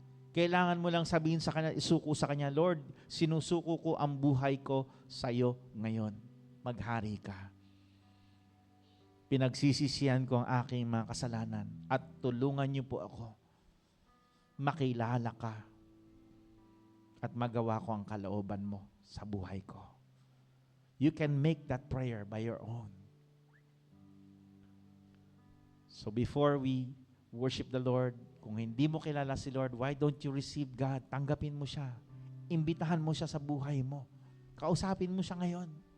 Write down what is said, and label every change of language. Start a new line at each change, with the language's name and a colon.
Filipino: Kailangan mo lang sabihin sa Kanya, isuko sa Kanya, Lord, sinusuko ko ang buhay ko sa iyo ngayon. Maghari ka. Pinagsisisihan ko ang aking mga kasalanan at tulungan niyo po ako. Makilala ka at magawa ko ang kalooban mo sa buhay ko.
English: You can make that prayer by your own. So before we worship the Lord,
Filipino: kung hindi mo kilala si Lord,
English: why don't you receive God?
Filipino: Tanggapin mo siya. Imbitahan mo siya sa buhay mo. Kausapin mo siya ngayon.